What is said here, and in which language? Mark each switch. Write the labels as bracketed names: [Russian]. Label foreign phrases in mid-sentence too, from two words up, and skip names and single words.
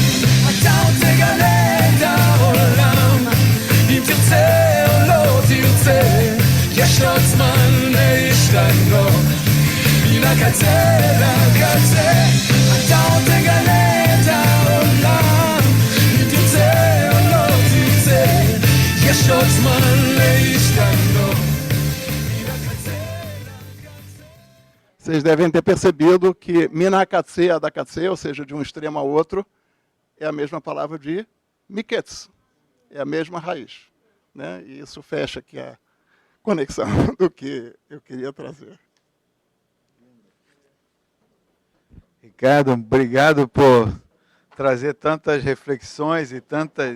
[Hebrew] אתה עוד תגלה את העולם, אם תרצה או לא תרצה, יש לו זמן להשתנות מן הקצה לקצה. אתה עוד תגלה את העולם, אם תרצה או לא תרצה, יש עוד זמן להשתנות מן הקצה לקצה. [Portuguese] Vocês devem ter percebido que [Hebrew] מהקצה לקצה, [Portuguese] ou seja, de um extremo ao outro, é a mesma palavra de miketz, é a mesma raiz, né? E isso fecha aqui a conexão do que eu queria trazer. Ricardo, obrigado por trazer tantas reflexões e tantas...